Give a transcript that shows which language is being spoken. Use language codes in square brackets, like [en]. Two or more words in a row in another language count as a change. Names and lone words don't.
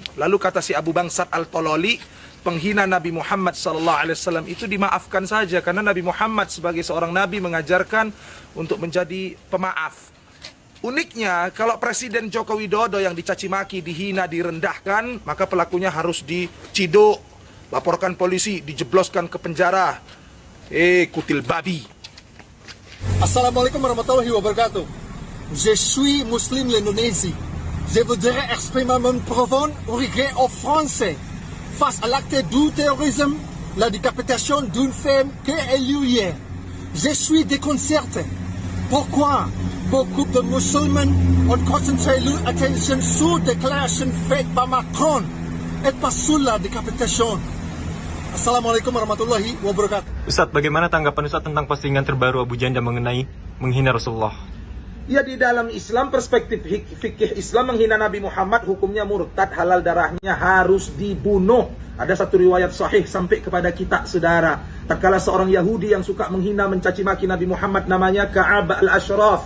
[id] Lalu kata si Abu Bangsat Al-Tololi, penghina Nabi Muhammad [ar] صلى الله عليه وسلم [id] itu dimaafkan saja karena Nabi Muhammad sebagai seorang nabi mengajarkan untuk menjadi pemaaf. Uniknya, kalau Presiden Joko Widodo yang dicaci maki, dihina, direndahkan, maka pelakunya harus diciduk, laporkan polisi, dijebloskan ke penjara. Kutil babi. [ar] السلام عليكم ورحمة الله وبركاته. [fr] Je suis muslim l'Indonésie. Je voudrais exprimer mon profond regret aux Français face à l'acte du terrorisme, la décapitation d'une femme qui est lieu hier. Je suis déconcerté. Pourquoi beaucoup de musulmans ont concentré leur attention sur la déclaration faite par Macron et pas sur la décapitation? [ar] السلام عليكم ورحمة الله وبركاته. [id] Ustadz, bagaimana tanggapan Ustadz tentang postingan terbaru Abu Janda mengenai menghina Rasulullah? Ya, di dalam Islam, perspektif fikih Islam, menghina Nabi Muhammad hukumnya murtad, halal darahnya, harus dibunuh. Ada satu riwayat sahih sampai kepada kita, saudara. Tatkala seorang Yahudi yang suka menghina mencaci maki Nabi Muhammad, namanya Ka'ab al-Ashraf.